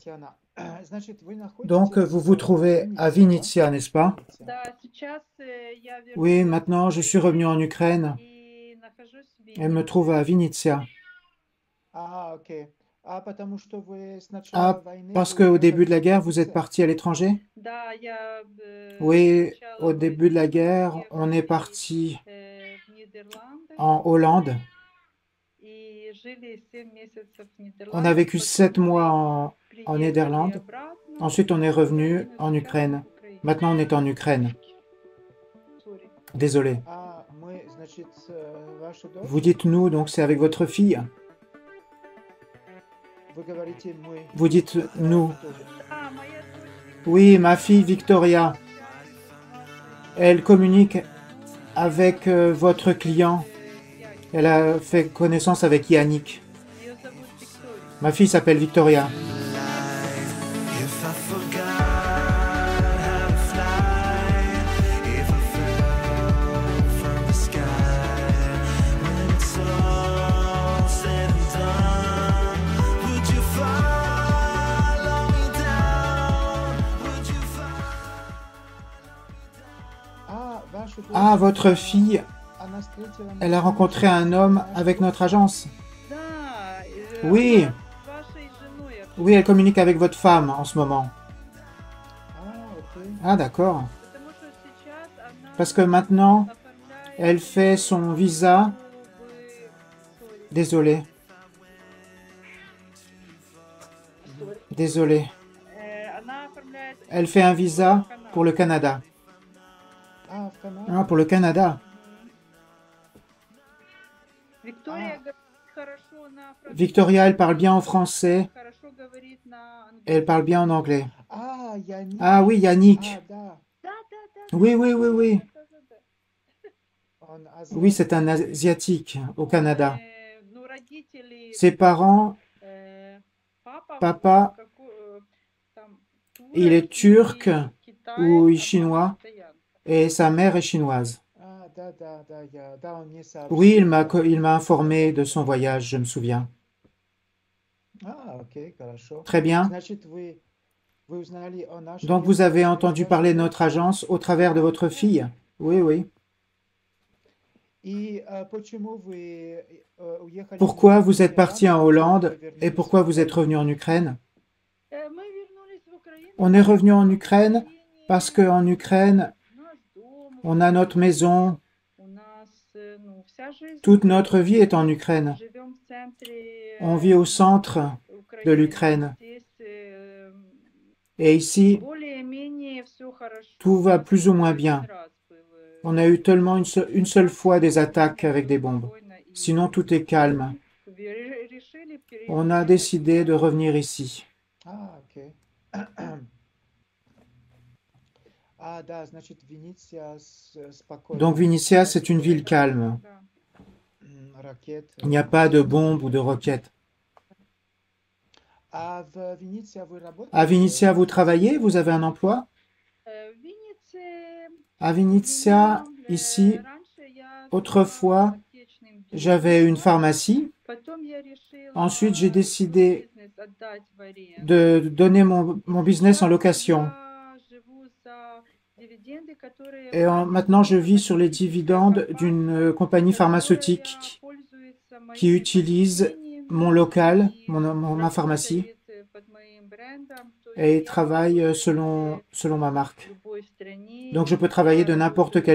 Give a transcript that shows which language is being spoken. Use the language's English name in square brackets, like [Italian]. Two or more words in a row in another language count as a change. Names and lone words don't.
[French] Donc, vous vous trouvez à Vinnytsia, n'est-ce pas? [Russian] Да, сейчас я [French] Oui, [Russian] вернулась [French] maintenant, je suis revenu en Ukraine [Russian] и нахожусь в [French] et me [Russian] Виннице. [French] trouve à Vinnytsia. Ah, parce qu'au début de la guerre, vous êtes parti à l'étranger? [Russian] Да, я [French] Oui, [Russian] сначала [French] au début de la [Russian] мы [French] guerre, on est [Russian] уехали [French] parti [Russian] в Нидерланды [French] en Hollande. [Russian] и жили 7 месяцев в [French] On a [Russian] Нидерландах, [French] vécu [Russian] потом [French] 7 mois [Russian] мы [French] en [Russian] приехали [French] Néderlande. [Russian] обратно, [French] Ensuite, on est [Russian] и вот [French] revenu [Russian] именно [French] en [Russian] сейчас мы [French] Ukraine. [Russian] в Украине. [French] Maintenant, on est en Ukraine. Sorry. Désolé. Vous dites nous, donc c'est avec votre fille. Vous dites nous. [Russian] А, моя дочь [French] Oui, ma fille Victoria, elle communique avec votre client. [Russian] Яник. [French] Elle a fait connaissance avec Yannick. [Russian] Ее зовут Виктория. [French] Ma fille s'appelle Victoria. [English] If I forgot how to fly, if I fell from the sky, when it's all said and done, would you follow me down? Would you [French] Ah, votre fille, elle a rencontré un homme avec notre agence. [Russian] Да, [French] Oui, [Russian] она с вашей женой [French] oui, elle communique avec votre femme en ce moment. Ah, d'accord. [Russian] потому что сейчас она [French] Parce que maintenant, [Russian] оформляет [French] elle fait son visa. sorry, Désolé, sorry. désolé. [Russian] Она оформляет [French] Elle fait un visa [Russian] Канаду. [French] pour le Canada. Ah, pour le Canada. [Russian] Виктория говорит хорошо на французском, [French] Victoria, elle parle bien en français. [Russian] хорошо говорит на [French] Elle [Russian] английском. [French] parle bien en anglais. Yannick. Ah oui, Yannick. [Russian] Да, да, да. [French] Oui, oui, oui, oui. [Russian] Да, да, да. [French] Oui, c'est un Asiatique au Canada. [Russian] Ну, родители, [French] Ses parents, [Russian] папа, [French] papa, [Russian] там, [French] il est turc [Russian] китаец, [French] ou [Russian] а мама [French] chinois [Russian] итальянка. [French] et sa mère est chinoise. [Russian] Да, он мне [French] Oui, [Russian] сообщил. [French] il m'a informé de son voyage, je me souviens. [Russian] Окей, хорошо. [French] Très bien. [Russian] Значит, вы узнали о нашей [French] Donc, vous avez [Russian] через [French] entendu [Russian] вашу [French] parler de [Russian] дочь. [French] notre agence au travers de votre fille. Oui, oui. [Russian] И почему вы уехали [French] Pourquoi [Russian] в [French] vous êtes parti en [Russian] Нидерланды, [French] Hollande [Russian] вернулись [French] et [Russian] в [French] pourquoi vous êtes [Russian] Украину? [French] revenu en Ukraine? [Russian] Мы вернулись в Украину, [French] On est revenu en [Russian] потому что в [French] Ukraine parce [Russian] Украине [French] qu'en Ukraine, [Russian] у нас дом, [French] on a notre maison. [Russian] у нас, ну, вся жизнь в [French] Toute [Russian] Украине. [French] notre vie est en Ukraine. [Russian] Живем в центре [French] On vit au centre de [Russian] Украины. [French] l'Ukraine. [Russian] Здесь [French] Et ici, [Russian] более-менее все хорошо. [French] tout va plus ou moins [Russian] Один [French] bien. [Russian] раз был, [French] On a eu tellement une seule fois des attaques avec des bombes. [Russian] спокойно, и [French] Sinon, tout est calme. [Russian] решили [French] On a [Russian] переехать. [French] décidé de revenir ici. [Russian] Окей. Да, значит, Венеция спокойно. [French] Donc, Vinnytsia, c'est une ville calme. [Russian] Да. Ракет. [French] Il n'y a pas de bombes ou de roquettes. [Russian] В Венеции вы работаете? [French] À Vinnytsia, vous travaillez? Vous avez un emploi? [Russian] В Виннице [French] À [Russian] у [French] Vinnytsia, [Russian] меня, [French] ici, [Russian] раньше я [French] autrefois, [Russian] занималась аптечным [French] j'avais une [Russian] бизнесом. [French] pharmacie. [Russian] Потом я решила [French] Ensuite, j'ai [Russian] свой [French] décidé [Russian] бизнес отдать в аренду. [French] de donner mon business en [Russian] Сейчас [French] location. [Russian] я живу за дивиденды, которые [French] Et [Russian] платит [French] maintenant, je vis sur les [Russian] фармацевтическая [French] dividendes [Russian] компания, [French] d'une compagnie [Russian] которая [French] pharmaceutique [Russian] пользуется [French] qui [Russian] моими [French] utilise mon [Russian] помещениями [French] local, [Russian] и [French] ma pharmacie, [Russian] работает под моим брендом. То [French] et [Russian] есть я [French] travaille [Russian] могу [French] selon, [Russian] жить [French] selon ma marque. [Russian] в любой стране, [French] Donc, je peux travailler de n'importe quel